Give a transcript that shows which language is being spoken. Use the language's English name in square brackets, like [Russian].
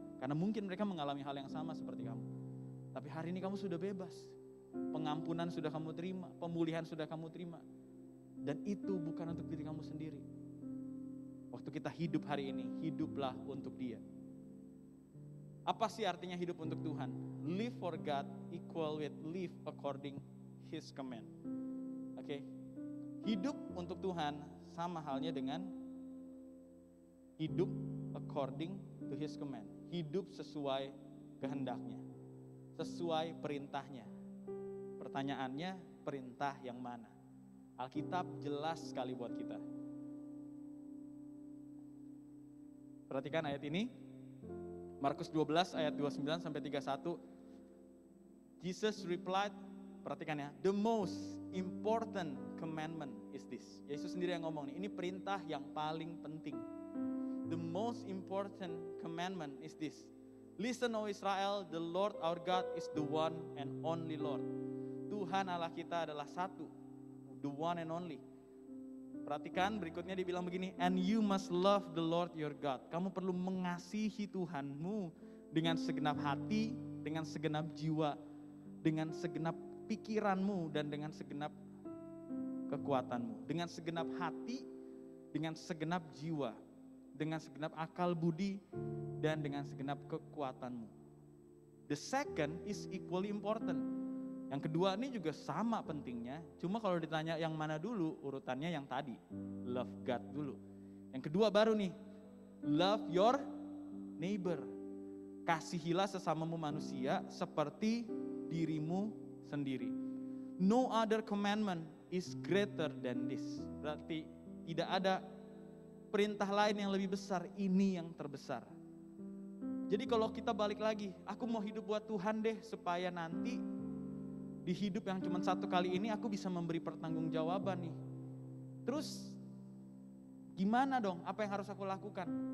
[Indonesian] Karena mungkin mereka mengalami hal yang sama seperti kamu. Tapi hari ini kamu sudah bebas. Pengampunan sudah kamu terima, pemulihan sudah kamu terima. Dan itu bukan untuk diri kamu sendiri. Waktu kita hidup hari ini, hiduplah untuk Dia. Apa sih artinya hidup untuk Tuhan? [English] Live for God equal with live according His command. [Indonesian] Oke. Hidup untuk Tuhan sama halnya dengan hidup [English] according to His command. [Indonesian] Hidup sesuai kehendaknya, sesuai perintahnya. Pertanyaannya, perintah yang mana? Alkitab jelas sekali buat kita. Perhatikan ayat ini. Markus 12 ayat 29 sampai 31. [English] Jesus replied, [Indonesian] perhatikan ya, [English] the most important commandment is this. [Indonesian] Yesus sendiri yang ngomong nih, ini perintah yang paling penting. [English] The most important commandment is this. Listen, O Israel, the Lord our God is the one and only Lord. [Indonesian] Tuhan Allah kita adalah satu, [English] the one and only. [Indonesian] Perhatikan berikutnya dibilang begini, [English] and you must love the Lord your God. [Indonesian] Kamu perlu mengasihi Tuhanmu dengan segenap hati, dengan segenap jiwa, dengan segenap pikiranmu, dan dengan segenap kekuatanmu. Dengan segenap hati, dengan segenap jiwa, dengan segenap akal budi, dan dengan segenap kekuatanmu. [English] The second is equally important. [Indonesian] Yang kedua ini juga sama pentingnya, cuma kalau ditanya yang mana dulu, urutannya yang tadi, [English] love God [Indonesian] dulu. Yang kedua baru nih, [English] love your neighbor. [Indonesian] Kasihilah sesamamu manusia seperti dirimu sendiri. [English] No other commandment is greater than this. [Indonesian] Berarti tidak ada perintah lain yang lebih besar, ini yang terbesar. Jadi kalau kita balik lagi, aku mau hidup buat Tuhan deh, supaya nanti di hidup yang cuma satu kali ini aku bisa memberi pertanggungjawaban nih. Terus gimana dong? Apa yang harus aku lakukan?